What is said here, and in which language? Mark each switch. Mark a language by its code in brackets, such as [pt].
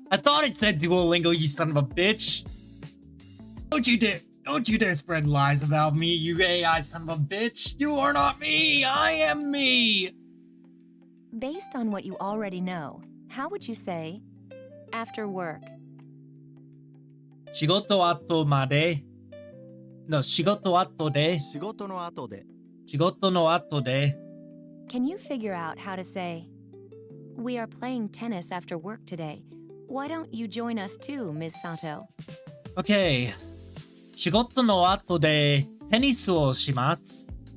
[en] I thought it said Duolingo, you son of a bitch. Don't you dare spread lies about me, you AI son of a bitch. You are not me, I am me. Based on what you already know, how would you say after work? [ja] 仕事後まで [en] No, [ja] 仕事後で仕事の後で仕事の後で [en] Can you figure out how to say, we are playing tennis after work today. Why don't you join us too, Ms. Sato? Okay. 仕事の後でテニスをします。